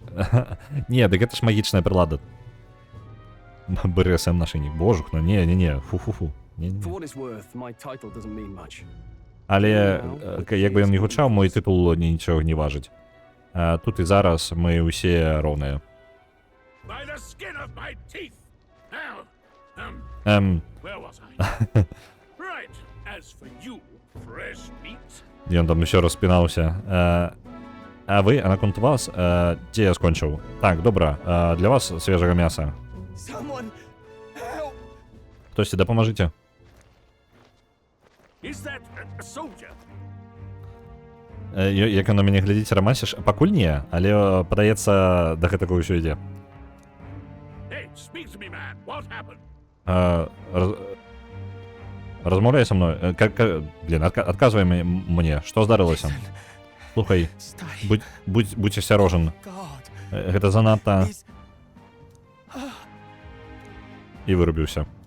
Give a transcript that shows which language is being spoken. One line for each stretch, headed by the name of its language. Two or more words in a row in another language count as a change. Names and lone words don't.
Belarusian: Не, дык гэта ж магічная прылада. БРСМ нашыйнік. Божух, ну не, фу-фу-фу.
English: For what it's worth, my title doesn't mean much.
Belarusian: Але, як бы ён не гучаў, мой тытул нічога не важыць. Тут і зараз мы ўсе роўныя.
English: By the skin of my teeth. Now, where was I? Right. As for you, fresh meat.
Belarusian: Ён там усё распінаўся. А вы, а наконт вас, дзе я скончыў? Так, добра, для вас свежага мяса.
English: Someone help!
Belarusian: Хтосьці дапамажыце.
English: Is that a soldier?
Belarusian: Як на мяне глядзіць, рамасіш? Пакуль не, але падаецца, да гэтага ўсё ідзе.
English: Hey, speak to me, man. What happened?
Belarusian: Размаўляй са мной. Блин, адказвай мне, што здарылася? Слухай, будь асцярожан. Гэта занадта... І вырубіўся.